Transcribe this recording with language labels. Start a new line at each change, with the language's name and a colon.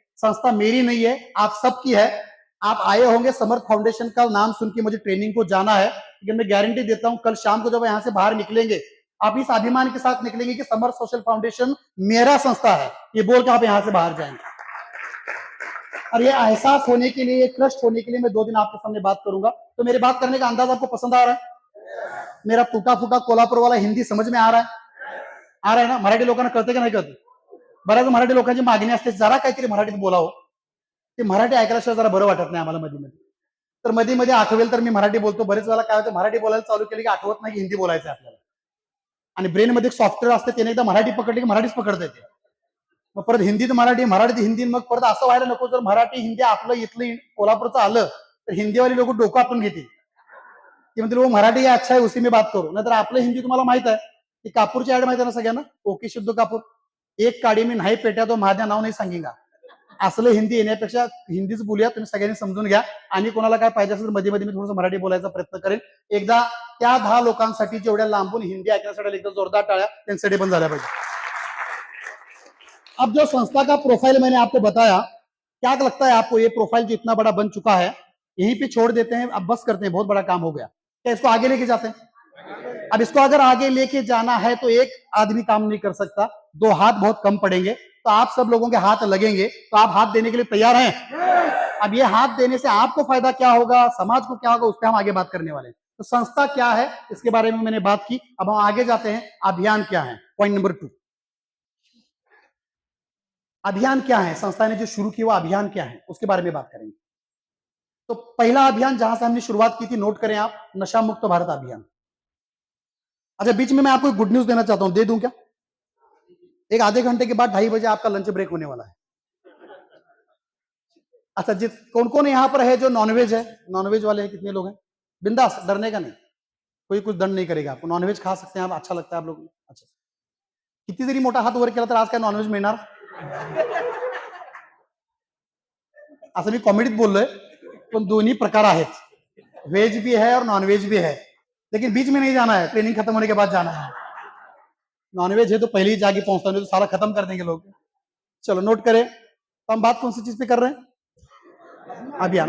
Hindi: संस्था मेरी नहीं है, आप सबकी है। आप आए होंगे समर्थ फाउंडेशन का नाम सुन के मुझे ट्रेनिंग को जाना है, लेकिन मैं गारंटी देता हूं कल शाम को जब यहाँ से बाहर निकलेंगे, आप इस अभिमान के साथ निकलेंगे कि समर्थ सोशल फाउंडेशन मेरा संस्था है, ये बोल के आप यहाँ से बाहर जाएंगे। और ये एहसास होने के लिए, ट्रस्ट होने के लिए मैं 2 दिन आपके सामने बात करूंगा। तो मेरी बात करने का अंदाज आपको पसंद आ रहा है? मेरा टूटा फूटा कोल्हापुर वाला हिंदी समझ में आ रहा है? आ रहा है ना?
Marathi: मराठी लोकांना कळतं का नाही कळत? बऱ्याच मराठी लोकांची मागणी असते, जरा काहीतरी मराठीत बोलावं. ते मराठी ऐकल्याशिवाय जरा बरं वाटत नाही आम्हाला मध्ये मध्ये. तर मध्ये मध्ये आठवेल तर मी मराठी बोलतो. बरेच वेळा काय होतं, मराठी बोलायला चालू केलं की आठवत नाही की हिंदी बोलायचं आपल्याला. आणि ब्रेन मध्ये एक सॉफ्टवेअर असते, त्याने एकदा मराठी पकडली की मराठीच पकडता येते. मग परत हिंदीत मराठी, मराठीत हिंदी, मग परत असं व्हायला नको जर मराठी हिंदी आपलं इथलं कोल्हापूरचं आलं तर हिंदीवाली लोक डोकं आपण घेतील की म्हणतील
Hindi: वो मराठी अच्छा है उसी में बात करू.
Marathi: नाहीतर आपलं हिंदी तुम्हाला माहित आहे की कापूरची ऍड माहिती आहे ना सगळ्यांना, ओके शुद्ध कापूर, एक काडी मी नाही पेट्या तो माझ्या नाव नाही सांगेगा. असलं हिंदी येण्यापेक्षा हिंदीच बोलूया, तुम्ही सगळ्यांनी समजून घ्या. आणि कोणाला काय पाहिजे असेल मध्ये मध्ये मी थोडंसं मराठी बोलायचा प्रयत्न करेन. एकदा त्या 10 लोकांसाठी जेवढ्या लांबून हिंदी ऐकण्यासाठी एकदा जोरदार टाळ्या त्यांच्यासाठी पण झाल्या पाहिजे.
Hindi: अब जो संस्था का प्रोफाइल मैंने आपको बताया, क्या लगता है आपको ये प्रोफाइल जो इतना बड़ा बन चुका है यहीं पे छोड़ देते हैं, अब बस करते हैं, बहुत बड़ा काम हो गया, क्या इसको आगे लेके जाते हैं? अब इसको अगर आगे लेके जाना है तो एक आदमी काम नहीं कर सकता, 2 हाथ बहुत कम पड़ेंगे. तो आप सब लोगों के हाथ लगेंगे, तो आप हाथ देने के लिए तैयार हैं? अब ये हाथ देने से आपको फायदा क्या होगा, समाज को क्या होगा, उस पर हम आगे बात करने वाले हैं. तो संस्था क्या है इसके बारे में मैंने बात की. अब हम आगे जाते हैं, अभियान क्या है, पॉइंट नंबर 2. अभियान क्या है, संस्था ने जो शुरू किया वो अभियान क्या है उसके बारे में बात करेंगे. तो पहला अभियान जहां से हमने शुरुआत की थी, नोट करें आप, नशा मुक्त भारत अभियान. अच्छा, बीच में मैं आपको गुड न्यूज देना चाहता हूं, दे दूं क्या? एक आधे घंटे के बाद 2:30 बजे आपका लंच ब्रेक होने वाला है. अच्छा, जित कौन कौन यहाँ पर है जो नॉनवेज है, नॉनवेज वाले हैं, कितने लोग हैं? बिंदास, डरने का नहीं, कोई कुछ दंड नहीं करेगा आपको, नॉनवेज खा सकते हैं आप, अच्छा लगता है आप लोग.
Marathi: अच्छा, किती जरी मोठा हात वर केला तर आज काय नॉनव्हेज मिळणार? असं मी कॉमेडीत बोललोय, पण दोन्ही प्रकार आहेत,
Hindi: वेज भी है और नॉनवेज भी है, लेकिन बीच में नहीं जाना है, ट्रेनिंग खत्म होने के बाद जाना है. नॉनवेज है तो पहले ही जाके पहुंचता है, तो सारा खत्म कर देंगे लोग. चलो नोट करें, तो हम बात कौन सी चीज पे कर रहे हैं? अभियान.